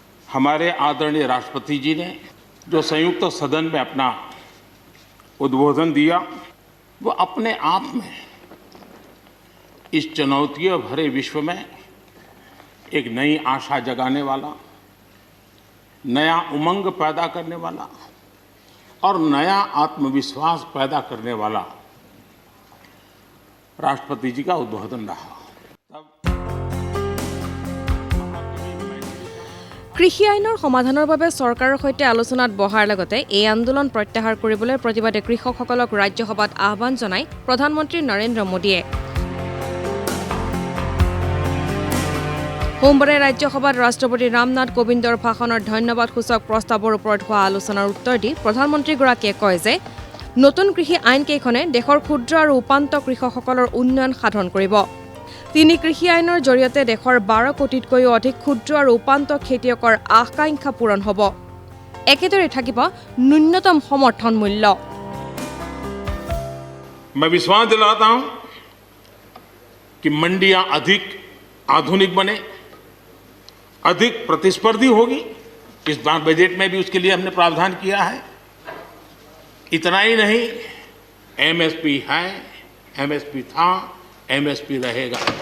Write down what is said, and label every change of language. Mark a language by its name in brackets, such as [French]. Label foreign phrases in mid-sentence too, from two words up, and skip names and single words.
[Hindi] हमारे आदरणीय राष्ट्रपति जी ने जो संयुक्त सदन में अपना उद्बोधन दिया, वो अपने आप में इस चुनौतियों भरे विश्व में एक नई आशा जगाने वाला, नया उमंग पैदा करने वाला और नया आत्मविश्वास पैदा करने वाला राष्ट्रपति जी का उद्बोधन रहा। [Assamese] কৃষি আইনৰ সমাধানৰ বাবে চৰকাৰৰ সৈতে আলোচনাত বহাৰ লগতে এই আন্দোলন প্ৰত্যাহাৰ কৰিবলৈ প্ৰতিবাদী কৃষকসকলক ৰাজ্যসভাত আহ্বান জনাই প্ৰধানমন্ত্ৰী নৰেন্দ্ৰ মোদীয়ে। সোমবাৰে ৰাজ্যসভাত ৰাষ্ট্ৰপতি ৰামনাথ কোবিন্দৰ ভাষণৰ ধন্যবাদসূচক প্ৰস্তাৱৰ ওপৰত হোৱা আলোচনাৰ উত্তৰ দি প্ৰধানমন্ত্ৰীগৰাকীয়ে কয় যে নতুন কৃষি আইনকেইখনে দেশৰ ক্ষুদ্ৰ আৰু উপান্ত কৃষকসকলৰ উন্নয়ন সাধন কৰিব। তিনি কৃষি আইনৰ জৰিয়তে দেশৰ 12 কোটিতকৈও অধিক ক্ষুদ্ৰ আৰু উপান্ত খেতিয়কৰ আকাংক্ষা পূৰণ হ'ব। একেদৰে থাকিব ন্যূনতম সমৰ্থন মূল্য। [Hindi] मैं विश्वास दिलाता हूं कि मंडियां अधिक आधुनिक बने, अधिक प्रतिस्पर्धी होगी। इस बार बजट में भी उसके लिए हमने प्रावधान किया है। इतना ही नहीं, एमएसपी है, एमएसपी था, एमएसपी रहेगा।